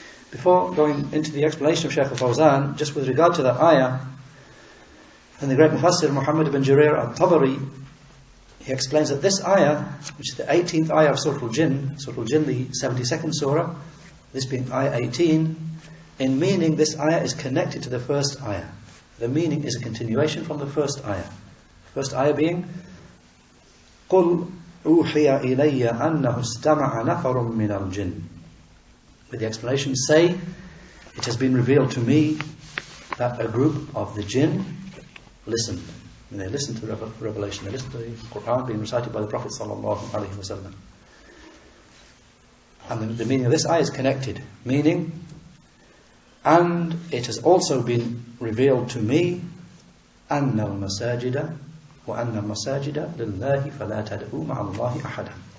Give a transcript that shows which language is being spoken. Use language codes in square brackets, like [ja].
[en] Before going into the explanation of Sheikh Al-Fawzan, just with regard to that ayah, and the great Mufassir Muhammad ibn Jarir al-Tabari, he explains that this ayah, which is the 18th ayah of Surah Al-Jinn, the 72nd surah, this being ayah 18, in meaning this ayah is connected to the first ayah. The meaning is a continuation from the first ayah. First ayah being [ar] قُلْ أُوحِيَ إِلَيَّ أَنَّهُ اسْتَمَعَ نَفَرٌ مِّنَ الْجِنِّ. [en] With the explanation, say, it has been revealed to me that a group of the jinn listened. And they listened to the revelation, they listened to the Quran being recited by the Prophet ﷺ. And the meaning of this ayah is connected, meaning, and it has also been revealed to me [ar] أَنَّ الْمَسَاجِدَ وَأَنَّ الْمَسَاجِدَ لِلَّهِ فَلَا تَدْعُوا مَعَ اللَّهِ أَحَدًا.